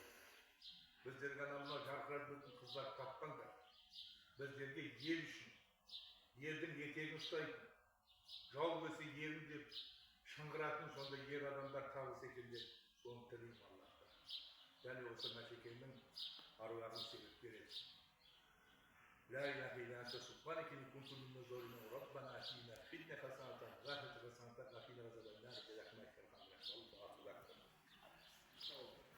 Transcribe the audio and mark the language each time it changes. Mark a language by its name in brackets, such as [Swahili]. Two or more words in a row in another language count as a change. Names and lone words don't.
[Kazakh] Біздерге мынау жарқырап жүретін қыздар таппаңдар. Біздерге ел үшін, елдің етегін ұстайтын, жау келсе ерім деп шыңғыратын сондай ер адамдар табылса екен деп соны тілеймін Аллахтан. Және осы Мәшекеңнің аруағын себеп береді. [Arabic] لا إله إلا أنت سبحانك إني كنت من الظالمين ربنا آتنا في الدنيا حسنة وفي الآخرة حسنة وقنا عذاب النار برحمتك يا أرحم الراحمين. الله أكبر.